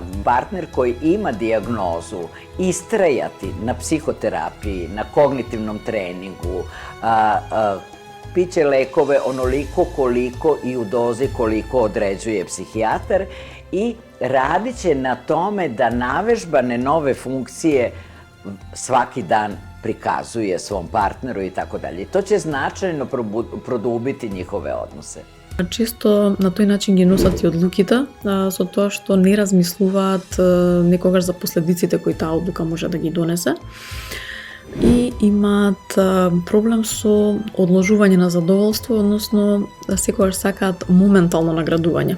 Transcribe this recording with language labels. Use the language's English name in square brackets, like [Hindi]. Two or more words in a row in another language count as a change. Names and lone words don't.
[Serbian] Partner koji ima dijagnozu istrajati na psihoterapiji, na kognitivnom treningu, piće lekove onoliko koliko i u dozi koliko određuje psihijatar i radit će na tome da navežbane nove funkcije svaki dan prikazuje svom partneru i tako dalje. To će značajno produbiti njihove odnose. [Macedonian] Често на тој начин ги носат и одлуките, со тоа што не размислуваат некогаш за последиците кои таа одлука може да ги донесе. И имаат проблем со одложување на задоволство, односно секогаш сакаат моментално наградување.